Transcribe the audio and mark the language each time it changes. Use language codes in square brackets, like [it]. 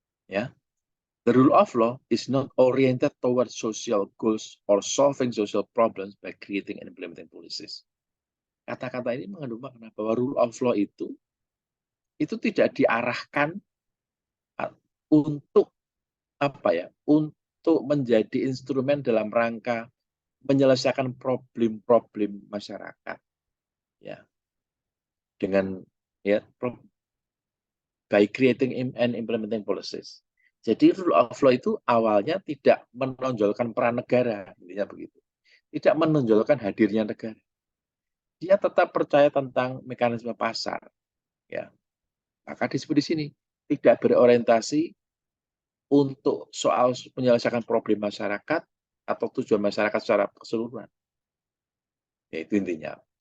[en] Ya, the rule of law is not oriented towards social goals or solving social problems by creating and implementing policies. [id] Kata-kata ini mengandung makna bahwa rule of law itu tidak diarahkan untuk apa ya? Untuk menjadi instrumen dalam rangka menyelesaikan problem-problem masyarakat. Ya. Dengan ya [en] by creating and implementing policies. [id] Jadi rule of law itu awalnya tidak menonjolkan peran negara, intinya begitu. Tidak menonjolkan hadirnya negara. Dia tetap percaya tentang mekanisme pasar. Ya. Maka disebut di sini tidak berorientasi untuk soal menyelesaikan problem masyarakat atau tujuan masyarakat secara keseluruhan. Ya, itu intinya.